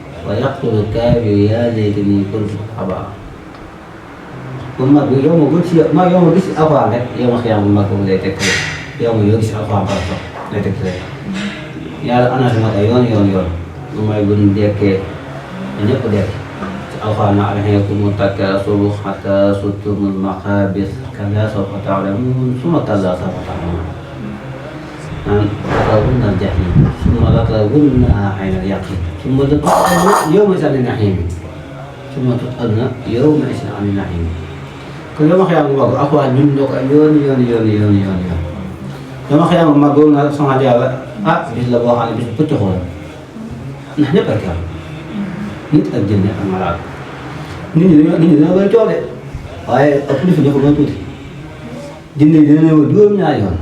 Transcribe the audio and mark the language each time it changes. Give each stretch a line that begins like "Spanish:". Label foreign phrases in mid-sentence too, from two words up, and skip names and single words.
Arabic: ويقول الكافر يا ليتني كنت ترابا
Wolof: bu mag bi yow ma gis alxuraan rek yow ma xiyaam bu mag boobu lay teg yow ma yoo gis alxuraan
French: par rapport
Wolof: lay teg yàlla annoncé na ko yoon lu may bu ñu dekkee ñëpp dekk ci alxuraan na
Arabic: ألهاكم التكاثر حتى زرتم المقابر كلا سوف تعلمون ثم كلا سوف تعلمون لترون الجحيم ثم لترونها عين اليقين ثم لتسألون يومئذ عن النعيم ثم تسألون يومئذ عن النعيم
Wolof: kon yow ma xëy na mu mag alxuraan ñun ñoo ko yoon yow ma xëy na mu mag boobu nag sama yàlla bis la boo xam ne bis bu pëcc xool ndax ñëpp ak yàlla nit ak jënne ak malaat nit ñi dañoo bëri coow de waaye ëpp li fi ñëw ko gën tuuti jënne yi dina ñëw juróom-ñaari yoon.